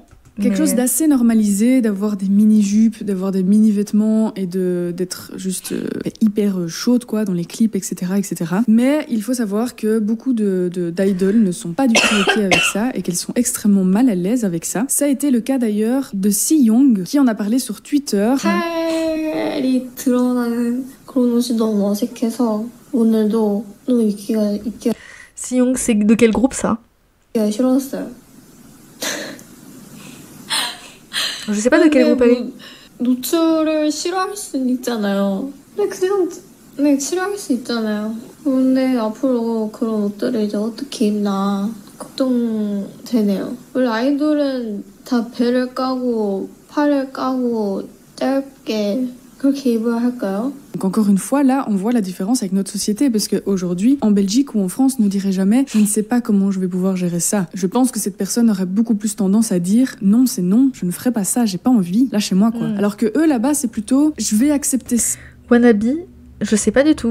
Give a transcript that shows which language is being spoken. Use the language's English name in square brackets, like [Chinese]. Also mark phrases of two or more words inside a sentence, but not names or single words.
[French] Quelque chose d'assez normalisé, d'avoir des mini-jupes, d'avoir des mini-vêtements et d'être juste hyper chaude quoi, dans les clips, etc., etc. Mais il faut savoir que beaucoup d'idoles ne sont pas du tout OK avec ça et qu'elles sont extrêmement mal à l'aise avec ça. Ça a été le cas d'ailleurs de Si-Young qui en a parlé sur Twitter. [Korean] 팔이 드러나는 그런 옷이 너무 어색해서 오늘도 또 입기가 [French] Si-Young, c'est de quel groupe ça? [Korean] 싫었어요. [French] Je sais pas de quel groupe elle est. [Korean] 노출을 싫어할 수 있잖아요. 그냥 싫어할 수 있잖아요. 근데 앞으로 그런 옷들을 이제 어떻게 입나 걱정되네요. 원래 아이돌은 다 배를 까고 팔을 까고 짧게 그렇게 입어야 할까요? [French] Donc encore une fois, là, on voit la différence avec notre société parce qu'aujourd'hui, en Belgique ou en France, on ne dirait jamais « je ne sais pas comment je vais pouvoir gérer ça ». Je pense que cette personne aurait beaucoup plus tendance à dire « non, c'est non, je ne ferai pas ça, j'ai pas envie, lâchez-moi quoi ». Alors que eux, là-bas, c'est plutôt « je vais accepter ça ». Wannabe, je sais pas du tout.